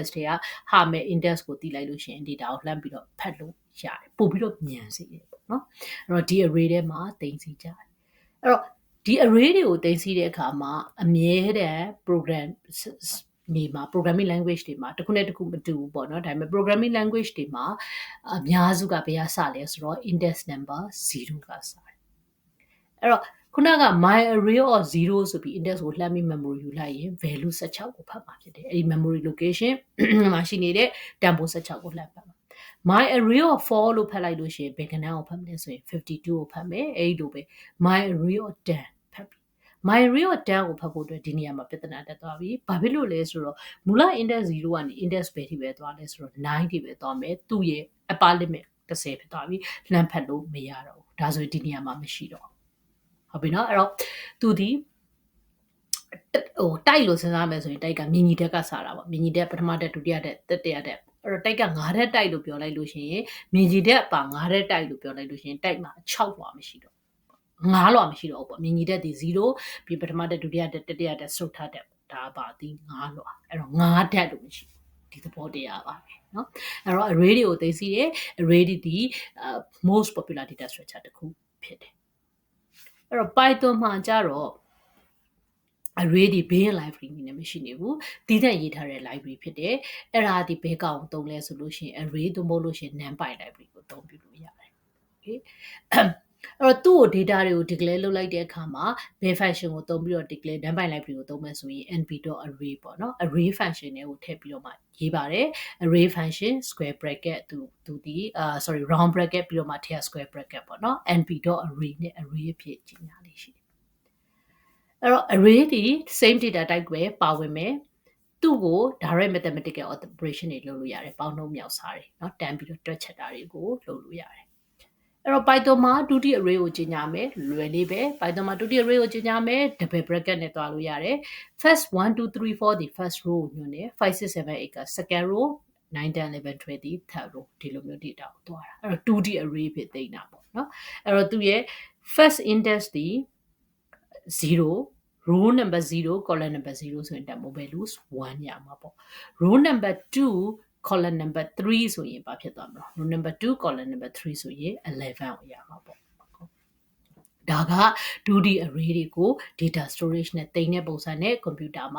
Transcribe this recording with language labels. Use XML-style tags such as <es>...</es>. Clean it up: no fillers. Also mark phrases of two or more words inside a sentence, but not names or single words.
<my>တွေကဟာမဲ့ index ကိုတီးလိုက်လို့ရှိရင် data ကိုလှမ်းပြီးတော့ဖတ်လို့ရတယ်ပို့ပြီးတော့မြန်စေတယ်ပေါ့နော်အဲ့တော့ဒီ array ထဲမှာသိမ်းစီကြတယ်အဲ့တော့ဒီ array တွေကိုသိမ်းစီတဲ့အခါမှာအမြဲတမ်း</my> <en>programming language</en> <my>တွေမှာတစ် ခုနဲ့တစ်ခုမတူဘူးပေါ့နော်ဒါပေမဲ့</my> <en>programming language</en> <my>တွေမှာအများစုကဘယ်ကစလဲဆိုတော့</my> <en>index number 0</en> <my>ကစတယ်အဲ့တော့ခုနက</my> <en>my array of 0</en> <my>ဆိုပြီး index ကိုလှ မ်းပြီး memory ယူလိုက်ရင်</my> <en>value 16</en> <my>ကိုဖတ်မှာဖြစ်တယ်အဲ့ဒီ</my> <en>memory location</en> <my>မှာရှိနေတဲ့</my> <en>tempo 16</en> <my>ကိုလှမ်းဖတ်မှာ</my> <en>my array of 4</en> <my>လို့ဖတ်လိုက်လို့ရှိရင်ဘယ်ကဏ္ဍကိုဖတ်မလဲဆိုရင်52ကိုဖတ်မယ်အဲ့ဒီလိုပဲ</my> <en>my array of 10</en> <my>ဖတ်ပြီ</my> <en>my array of 10</en> <my>ကိုဖတ်ဖို့အတွက်ဒီနေရာမှာပြဿနာတက်သွားပြီဘာဖြစ်လို့လဲဆိုတော့မူလ</my> <en>index 0</en> <my>ကနေ index ဘယ်ထိပဲသွားလဲဆိုတော့9ထိပဲသွားမယ်သူ့ရဲ့</my> <en>upper limit 10</en> <my>ဖြစ်သွားပြီလှမ်းဖတ်လို့မရတော့ဘူးဒါဆိုရင်ဒီနေရာမှာမရှိတော့ဟုတ်ပြီနော်အဲ့တော့သူဒီ တိုက်လို့စဉ်းစားမယ်ဆိုရင်တိုက်ကမြင်ကြီးတက်ကစားတာပေါ့မြင်ကြီးတက်ပထမတက်ဒုတိယတက်တတိယတက်အဲ့တော့တိုက်က9တက်တိုက်လို့ပြောလိုက်လို့ရှိရင်မြင်ကြီးတက်ပါ9တက်တိုက်လို့ပြောလိုက်လို့ရှိရင်တိုက်မှာ6လွှာမရှိတော့9လွှာမရှိတော့ဘူးပေါ့မြင်ကြီးတက်ဒီ0ပြီးပထမတက်ဒုတိယတက်တတိယတက်စုတ်ထားတက်ဒါပါဒီ9လွှာအဲ့တော့9တက်လို့မရှိဒီသဘောတရားပါပဲเนาะအဲ့တော့ array တွေကိုသိသိရ array ဒီ</my> <en>most popular data structure</en> <my>တစ်ခုဖြစ်တယ်အဲ့တော့ Python မှာကြတော့ array ဒီ</my> <en>being library</en> <my>နဲ့မရှိနေဘူးတည်တဲ့ရေးထားတဲ့ library ဖြစ်တယ်အဲ့ဒါဒီဘဲကောင်သုံးလဲဆိုလို့ရှိရင် array သုံးဖို့လို့ရှိရင်</my> <en>numpy library</en> <my>ကိုသုံးပြလို့ရတယ် okay အဲ့တော့သူ့ကို data တွေကို declare လုပ်လိုက်တဲ့အခါမှာဘယ် function ကိုသုံးပြီးတော့</my> <en>declare numpy library</en> <my>ကိုသုံးမယ်ဆိုရင် np.array ပေါ့နော်</my> <en>array function</en> <my>တွေကိုထည့်ပြီးတော့မှရေးပါတယ်</my> <en>array function square bracket</en> <my>သူဒီ</my> <en>sorry round bracket</en> <my>ပြီးတော့မှထည့်</my> <en>square bracket</en> <my>ပေါ့နော် np.array နဲ့ array အဖြစ်ကြီးညာလေးရှိတယ်အဲ့တော့ array ဒီ</my> <en>same data type</en> <my>ပဲပါဝင်မယ်သူ့ကို</my> <en>direct mathematical operation</en> <my>တွေလုပ်လို့ ရတယ်ပေါင်းနှုန်းမြောက်စားတွေเนาะတန်းပြီးတော့တွက်ချက်တာတွေကိုလုပ်လို့ရတယ်အဲ့တော့ Python မှာဒုတိ array ကိုကြီးညာမယ်လွယ်လေးပဲ Python မှာဒုတိ array ကိုကြီးညာမယ်</my> <en>double bracket</en> <my>နဲ့တွားလို့ရတယ် first 1 2 3 4ဒီ</my> <en>first row</en> <my>ကိုညွှန်းတယ်5 6 7 8က</my> <en>second row</en> <my>9 10 11 12ဒီ</my> <en>third row</en> <my>ဒီလိုမျိုး data ကိုတွားတာအဲ့တော့</my> <en>2D array</en> <my>ဖြစ်သိနေတာပေါ့เนาะအဲ့တော့သူရဲ့</my> <en>first index</en> <my>ဒီ</my> <en>0 row number 0 column number 0</en> <my>ဆိုရင်တန်ဖိုး values 1ရမှာပေါ့</my> <en>row number 2 column number 3</en> <my>ဆိုရင်ဘာဖြစ်သွားမလဲ</my> <en>row number 2 column number 3</en> <my>ဆိုရင်11ကိုရမှာပေါ့ဒါက</my> <en>2D array</en> <my>တွေကို</my> <en>data storage</en> <my>နဲ့တင်တဲ့ပုံစံနဲ့ computer မှာ</my>